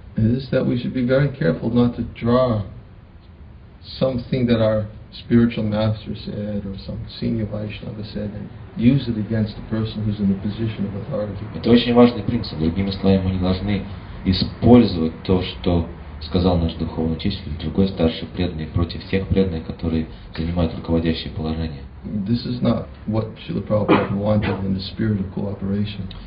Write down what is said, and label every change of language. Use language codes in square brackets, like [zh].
[en] It is that we should be very careful not to draw something that our spiritual master said or some senior Vaishnava said and use it against the person who's in a position of authority. [ru] Это очень важный принцип. Другими словами, мы не должны использовать то, что сказал наш духовный учитель, другой старший преданный, против тех преданных, которые занимают руководящее положение. [en] This is not what Srila Prabhupada wanted in the spirit of cooperation.